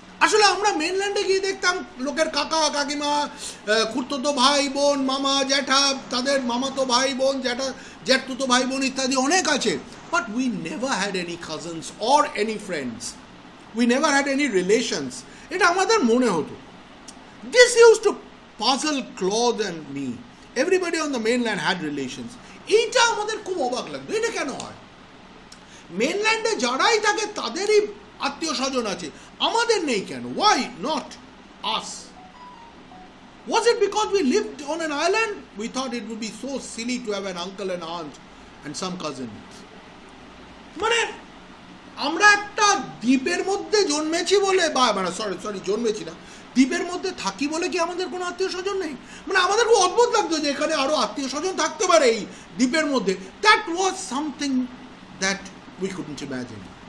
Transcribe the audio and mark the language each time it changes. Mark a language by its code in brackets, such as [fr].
[bn] আসলে আমরা মেনল্যান্ডে গিয়ে দেখতাম লোকের কাকা কাকিমা, খুড়তো ভাই বোন, মামা জ্যাঠা, তাদের মামাতো ভাই বোন, জ্যাঠতুতো ভাই বোন ইত্যাদি অনেক আছে, [en] But we never had any cousins or any friends, we never had any relations. [bn] এটা আমাদের মনে হতো। [en] This used to puzzle Claude and me. Everybody on the mainland had relations. [bn] এইটা আমাদের খুব অবাক লাগতো, এটা কেন হয়? মেনল্যান্ডে যারাই থাকে তাদেরই আত্মীয় স্বজন আছে, আমাদের নেই কেন? [en] Why not us? Was it because we lived on an island? We thought it would be so silly to have an uncle and aunt and some cousins. [bn] মানে আমরা একটা দ্বীপের মধ্যে জন্মেছি বলে বা মানে সরি জন্মেছি না, দ্বীপের মধ্যে থাকি বলে কি আমাদের কোনো আত্মীয় স্বজন নেই? মানে আমাদের খুব অদ্ভুত লাগতো যে এখানে আরো আত্মীয় স্বজন থাকতে পারে এই দ্বীপের মধ্যে। [en] That was something that we couldn't imagine.